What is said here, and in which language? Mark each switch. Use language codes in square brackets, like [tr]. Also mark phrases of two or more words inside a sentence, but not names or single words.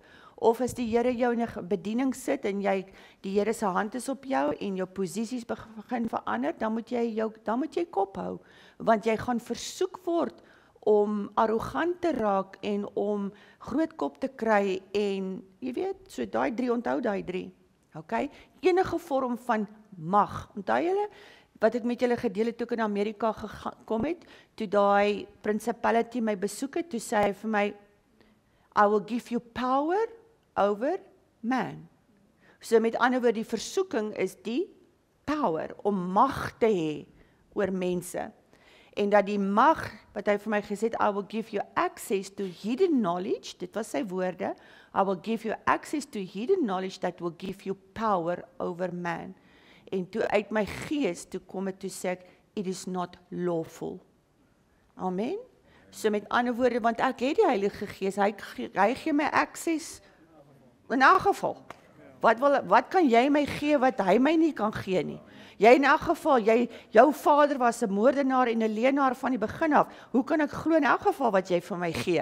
[af] Of as die Here jou in 'n bediening sit en die Here se hand is op jou en jou posisies begin verander, dan moet jy kop hou, want jy gaan versoek word om arrogant te raak en om groot kop te kry en jy weet, so daai 3, onthou daai 3. Okay? Enige vorm van mag. Onthou julle wat ek met julle gedeel het toe ek in Amerika gekom het, toe daai principality my besoek het, toe sê hy vir my, [en] I will give you power over man. [af] So met ander woorde, die versoeking is die power, om mag te hê oor mense. En dat die mag, wat hy vir my gesê het, [en] I will give you access to hidden knowledge, [af] dit was sy woorde, [en] I will give you access to hidden knowledge that will give you power over man. [af] En toe uit my gees, toe kom het toe sê ek, [en] it is not lawful. [af] Amen? So met ander woorde, want ek het die Heilige Gees, hy gee my access, in elk geval. Wat kan jy my gee wat hy my nie kan gee nie? Jy in elk geval, jou vader was 'n moordenaar en 'n leenaar van die begin af. Hoe kan ek glo in elk geval wat jy vir my gee?